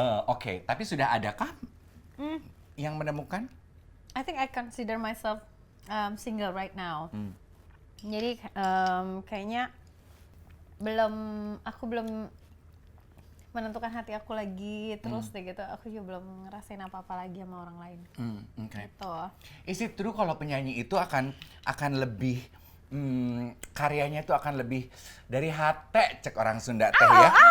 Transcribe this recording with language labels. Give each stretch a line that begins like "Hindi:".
Indonesian: Oke, tapi sudah adakah yang menemukan?
English: I think I consider myself single right now.
Indonesian: Jadi kayaknya aku belum menentukan hati aku lagi terus deh gitu. Aku juga belum ngerasain apa-apa lagi sama orang lain.
English: Okay.
Indonesian: Gitu.
English: Is it true
Indonesian: kalau penyanyi itu akan lebih karyanya itu akan lebih dari hati,
Sundanese: cek orang Sunda teh ya.